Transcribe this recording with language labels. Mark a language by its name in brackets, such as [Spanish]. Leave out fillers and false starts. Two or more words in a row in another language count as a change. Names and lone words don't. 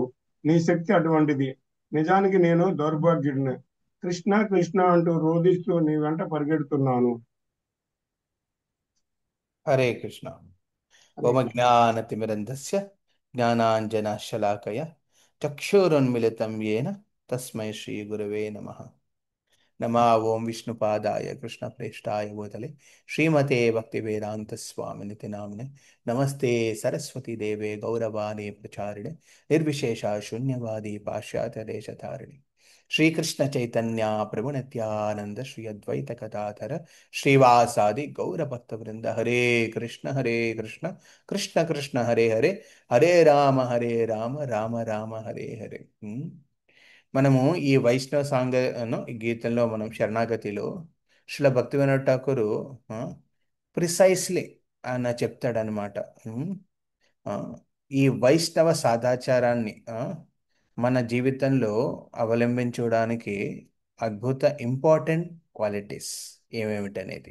[Telugu] నీ శక్తి అటువంటిది. నిజానికి నేను దౌర్భాగ్యుడిని. కృష్ణ కృష్ణ అంటూ రోధిస్తూ నీ వెంట పరిగెడుతున్నాను. [Sanskrit] హరే కృష్ణ. హరే ఓమ కృష్ణ. జ్ఞానతిమిరంధస్య జ్ఞానాంజనశలాకయ చక్షురున్మిళితం येन తస్మై శ్రీ గురవే నమః. नमा ओम विष्णुपादाय कृष्णप्रेष्ठाय भूतले श्रीमते भक्तिवेदांत स्वामिनिति नामिने नमस्ते सरस्वती देवे गौरवाणी प्रचारिणे निर्विशेष शून्यवादी पाश्चात्य देशतारिणे श्रीकृष्ण चैतन्य प्रभु नित्यानंद श्री अद्वैत कथाधर श्रीवासादि गौर भक्त वृंद हरे कृष्ण कृष्ण कृष्ण हरे हरे, हरे राम राम राम हरे हरे. [Telugu] మనము ఈ వైష్ణవ సాంగను ఈ గీతంలో మనం శరణాగతిలో శిల భక్తి వినోద్ ఠాకూరు ప్రిసైస్లీ ఆయన చెప్తాడనమాట. ఉమ్, ఆ, ఈ వైష్ణవ సదాచారాన్ని మన జీవితంలో అవలంబించడానికి అద్భుత [English] important qualities [Telugu] ఏమేమిటనేది.